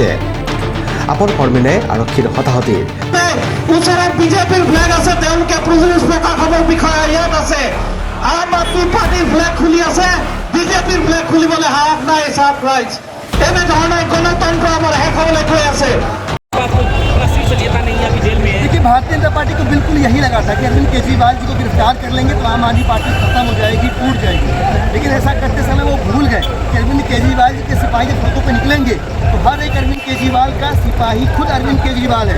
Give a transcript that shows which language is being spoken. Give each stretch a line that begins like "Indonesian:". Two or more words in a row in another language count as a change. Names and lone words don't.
Assamese: আপৰ কৰ্মীয়ে আৰক্ষীৰ হতাহতি। ওচৰত বিজেপিৰ ফ্লেগ আছে, তেওঁলোকে পুলিচ প্ৰশাসনৰ বিষয়া ইয়াত আছে। আম আদমি পাৰ্টিৰ ফ্লেগ খুলি আছে, বিজেপিৰ ফ্লেগ খুলিবলৈ সাহস নাই। ৰাইজ এনেধৰণে গণতন্ত্ৰ আমাৰ শেষ হ'বলৈ গৈ আছে।
Hindi: देखिए, भारतीय जनता पार्टी को बिल्कुल यही लगा था कि अरविंद केजरीवाल जी को गिरफ्तार कर लेंगे तो आम आदमी पार्टी खत्म हो जाएगी, टूट जाएगी। लेकिन ऐसा करते समय वो भूल गए कि अरविंद केजरीवाल जी के सिपाही जब सड़कों पर निकलेंगे तो हर एक अरविंद केजरीवाल का सिपाही खुद अरविंद केजरीवाल है।